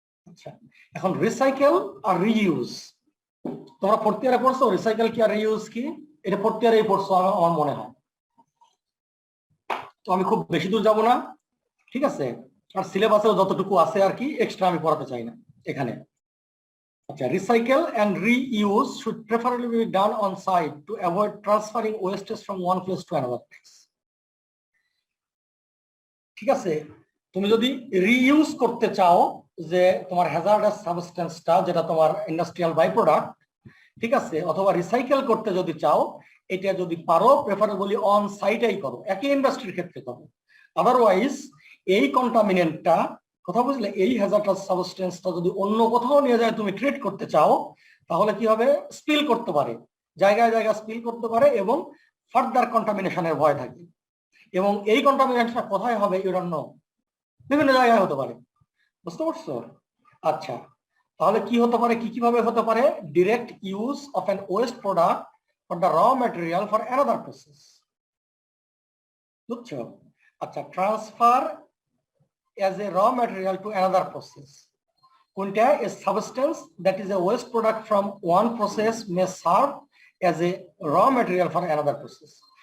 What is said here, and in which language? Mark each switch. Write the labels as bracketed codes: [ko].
[bn] আচ্ছা, এখন রিসাইকেল আর রিইউজ, তোমরা ফোর্থ ইয়ারে পড়ছো রিসাইকেল কি আর রিইউজ কি? এটা ফোর্থ ইয়ারেই পড়ছো আমার মনে হয়। তো আমি খুব বেশি দূর যাব না, ঠিক আছে? আর সিলেবাসেও যতটুকু আছে আর কি, এক্সট্রা আমি পড়াতে চাই না এখানে। [en] আচ্ছা, recycle and reuse should preferably be done on site to avoid transferring wastes from one place to another place. [bn] ঠিক আছে, তুমি যদি রিইউজ করতে চাও যে তোমার হ্যাজার্ডাস সাবস্টেন্সটা যেটা তোমার ইন্ডাস্ট্রিয়াল বাই প্রোডাক্ট, ঠিক আছে, অথবা রিসাইকেল করতে যদি চাও, এটা যদি পারো প্রেফারেবলি অন সাইটেই করো, একই ইন্ডাস্ট্রির ক্ষেত্রে করো। আদারওয়াইজ এই কন্টামিনেন্টটা, কথা বুঝলে, এই হ্যাজার্ডাস সাবস্টেন্সটা যদি অন্য কোথাও নিয়ে যায় তুমি ট্রিট করতে চাও, তাহলে কি হবে? স্পিল করতে পারে, জায়গায় জায়গায় স্পিল করতে পারে, এবং ফার্দার কন্টামিনেশনের ভয় থাকে। এবং এই কন্টামিনেশনটা কোথায় হবে [en] you don't know, [bn] বিভিন্ন জায়গায় হতে পারে, বুঝতে পারছো? আচ্ছা, তাহলে কি হতে পারে, [en] কি কিভাবে হতে পারে? Direct use of an waste product for the raw material for another process, বুঝছো? আচ্ছা, transfer as a raw material to another process. Kunta, a substance that is a waste product from one process may serve as a raw material for another process.